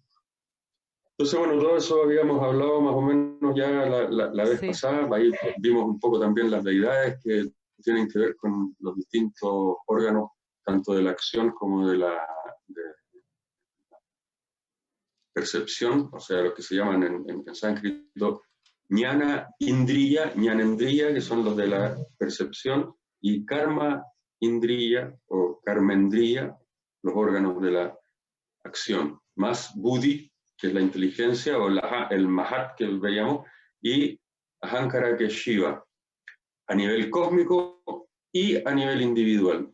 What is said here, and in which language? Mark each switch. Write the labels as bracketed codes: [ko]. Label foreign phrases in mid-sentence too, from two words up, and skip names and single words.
[es] Entonces, bueno, todo eso habíamos hablado más o menos ya la vez pasada. Ahí vimos un poco también las deidades que tienen que ver con los distintos órganos, tanto de la acción como de la percepción, o sea, lo que se llaman en sánscrito [sa] jnana indriya, [es] jnanendriya, que son los de la percepción, y [sa] karma indriya [es] o karmendriya, los órganos de la acción, más buddhi, que es la inteligencia, o el mahat que veíamos, y ahankara, que es Shiva, a nivel cósmico y a nivel individual.